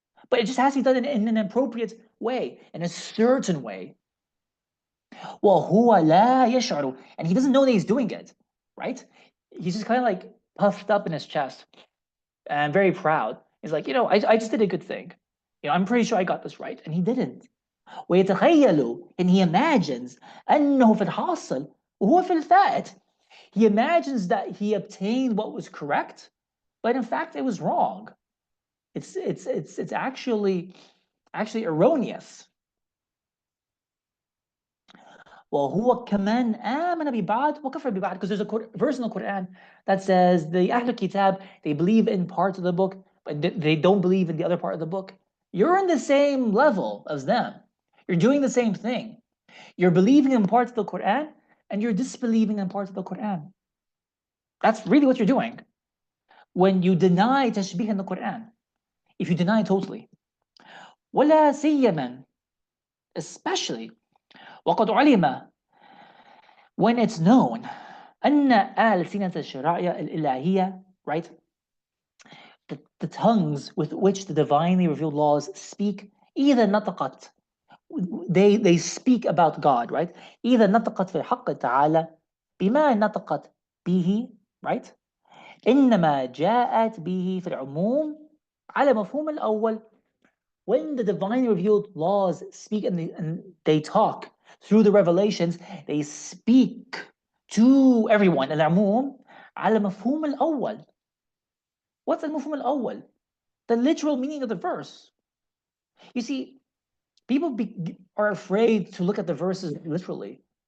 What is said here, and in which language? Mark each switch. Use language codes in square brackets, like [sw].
[en] But it just has to be done in an appropriate way, in a certain way. [ar] وَهُوَ لَا يَشْعُرُ, [en] and he doesn't know that he's doing it, right? He's just kind of like puffed up in his chest and very proud. He's like, I just did a good thing. I'm pretty sure I got this right. And he didn't. [ar] ويتخيل, [en] and he imagines [ar] أنه في الحاصل وهو في الفائت. [en] He imagines that he obtained what was correct, but in fact it was wrong. It's actually erroneous. [ar] وهو كمان آمن ببعض وكفر ببعض, [en] because there's a verse in the Quran that says the Ahlul Kitab, they believe in parts of the book, but they don't believe in the other part of the book. You're in the same level as them. You're doing the same thing. You're believing in parts of the Quran and you're disbelieving in parts of the Quran. That's really what you're doing. When you deny tashbih in the Quran, if you deny it totally, [ar] ولا سيما, [en] especially, [ar] وقد علم, [en] when it's known, [ar] أن ألسنة الشرائع الإلهية, [en] right? The tongues with which the divinely revealed laws speak, [ar] إذا نطقت, [en] they speak about God, right? [ar] إذا نطقت في الحق تعالى بما نطقت به, right? إنما جاءت به في العموم على مفهوم الأول. [en] When the divinely revealed laws speak and they talk through the revelations, they speak to everyone. [ar] العموم على مفهوم الأول. [en] What's the [ar] مفهوم الأول? [en] The literal meaning of the verse. You see, people are afraid to look at the verses literally.